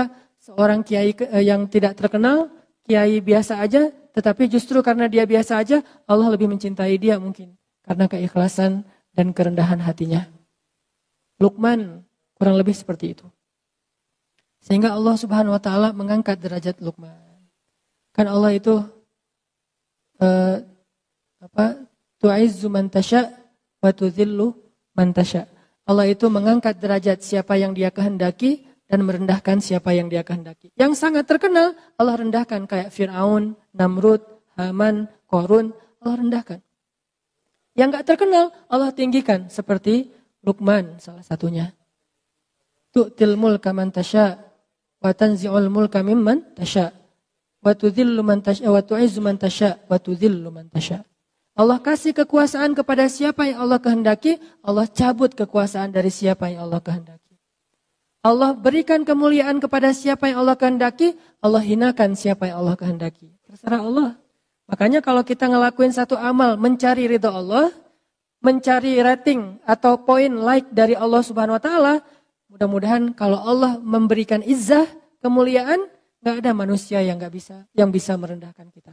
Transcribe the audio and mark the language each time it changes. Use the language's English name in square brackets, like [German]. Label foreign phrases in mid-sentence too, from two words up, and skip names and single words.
[Indonesian] Seorang kiai yang tidak terkenal, kiai biasa aja, tetapi justru karena dia biasa aja, Allah lebih mencintai dia mungkin. Karena keikhlasan dan kerendahan hatinya. Luqman kurang lebih seperti itu. Sehingga Allah [Arabic] سبحانه وتعالى [Indonesian] mengangkat derajat Luqman. Kan Allah itu eh, [Arabic] تعز من تشاء وتذل من تشاء. [Indonesian] Allah itu mengangkat derajat siapa yang Dia kehendaki dan merendahkan siapa yang Dia kehendaki. Yang sangat terkenal Allah rendahkan kayak Fir'aun, Namrud, Haman, Qarun, Allah rendahkan. Yang enggak terkenal Allah tinggikan seperti Luqman salah satunya. [Arabic] تؤتي الملك من تشاء وتنزع الملك ممن تشاء وتذل من تشاء وتعز من تشاء وتذل من تشاء. [Indonesian] Allah kasih kekuasaan kepada siapa yang Allah kehendaki, Allah cabut kekuasaan dari siapa yang Allah kehendaki. Allah berikan kemuliaan kepada siapa yang Allah kehendaki, Allah hinakan siapa yang Allah kehendaki. Terserah Allah. Makanya kalau kita ngelakuin satu amal mencari ridha Allah, mencari rating atau poin like dari Allah [Arabic] سبحانه وتعالى, [Indonesian] mudah-mudahan kalau Allah memberikan izzah, kemuliaan, enggak ada manusia yang bisa merendahkan kita.